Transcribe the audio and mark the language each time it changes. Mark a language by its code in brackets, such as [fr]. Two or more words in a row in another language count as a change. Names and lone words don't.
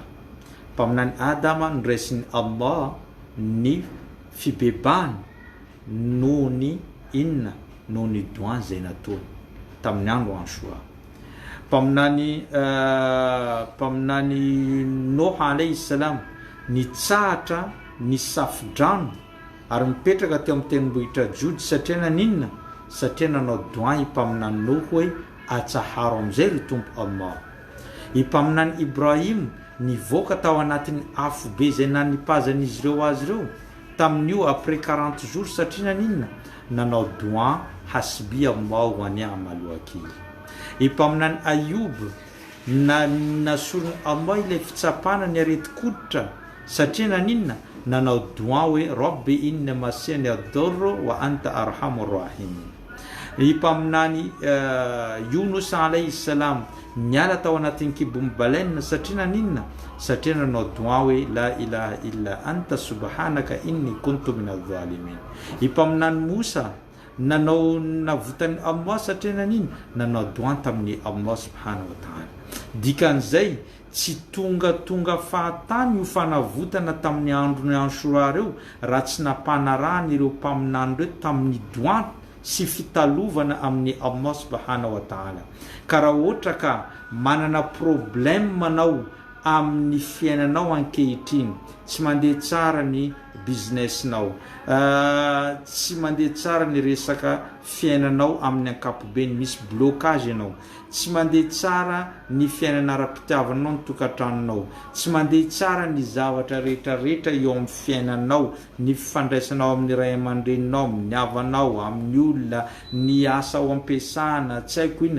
[mg] Mpaminany Adama ny raisin'ny Allah ny fibebany noho ny inona noho ny doa zay nataony tamin'ny andro Ashura. Mpaminany Nuh [ar] عليه السلام [mg] nitsahatra ny safidrano ary mipetraka teo amin'ny tendrombohitra Jody satria naninona satria nanao doa impaminany Nuh hoe atsaharo amizay ry tompo Allah. Impaminany Ibrahim nivoaka tao anatin'ny afo be zay nanipazan'izy ireo azy ireo tamin'io [fr] après 40 jours [mg] satria naninona nanao doa [ar] حسبي الله ونعم الوكيل. [mg] Impaminany Ayub nasorony Allah ilay fitsapana ny areti-koditra satria naninona nanao doa hoe [ar] ربي إني مسني الضر وأنت أرحم الراحمين. [mg] Impaminany Yunus [ar] عليه السلام [mg] niala tao anatin'ny kibom'ny baleine satria naninona satria nanao doa hoe [ar] لا إله إلا أنت سبحانك إني كنت من الظالمين. [mg] Impaminany Musa nanao navotany Allah satria naninona nanao doa tamin'ny Allah [ar] سبحانه وتعالى. [mg] Dikan'izay tsy tonga fahatany io fanavotana tamin'ny androny Ashura reo raha tsy nampanarahany ireo mpaminany reo tamin'ny doa sy fitalovana amin'ny Allah [ar] سبحانه وتعالى. [mg] Ka raha ohatra ka manana problème manao amin'ny fiainanao ankehitriny, tsy mandeha tsara ny businessinao, tsy mandeha tsara ny resaka fiainanao amin'ny ankapobeny, misy blocage ianao, tsy mandeha tsara ny fiainana ara-pitiavanao ny tokantranonao, tsy mandeha tsara ny zavatra rehetrarehetra eo amin'ny fiainanao, ny fifandraisanao amin'ny ray aman-dreninao, amin'ny havanao, amin'ny olona, ny asa ao ampiasana, tsy haiko inona.